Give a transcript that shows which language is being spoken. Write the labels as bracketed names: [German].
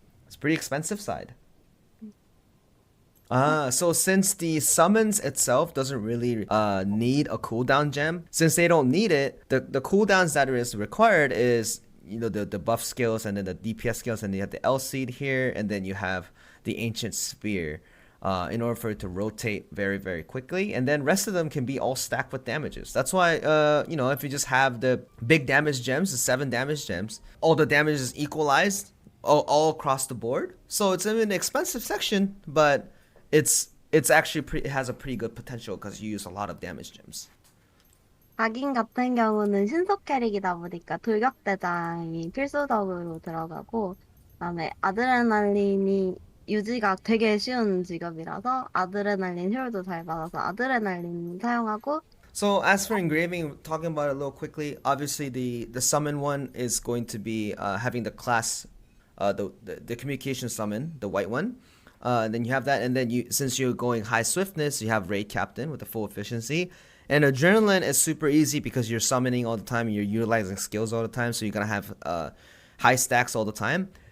[English] It's pretty expensive side. So since the summons itself doesn't really need a cooldown gem, since they don't need it, the cooldowns that is required is, you know, the buff skills and then the DPS skills, and you have the Elcid here, and then you have the ancient spear in order for it to rotate very, very quickly, and then rest of them can be all stacked with damages. That's why, you know, if you just have the big damage gems, the 7 damage gems, all the damage is equalized all across the board. So it's an expensive section, but it's actually it has a pretty good potential because you use a lot of damage gems. [Korean] 각인 같은 경우는 신속 캐릭이다 보니까 돌격대장이 필수적으로 들어가고, 그다음에 아드레날린이 유지가 되게 쉬운 직업이라서 아드레날린 효율도 잘 받아서 아드레날린 사용하고. [English] So as for engraving, talking about it a little quickly, obviously the summon one is going to be having the class, the communication summon, the white one. Then you have that, and then since you're going high swiftness, you have Raid Captain with the full efficiency. And Adrenaline is super easy because you're summoning all the time and you're utilizing skills all the time, so you're gonna have high stacks all the time.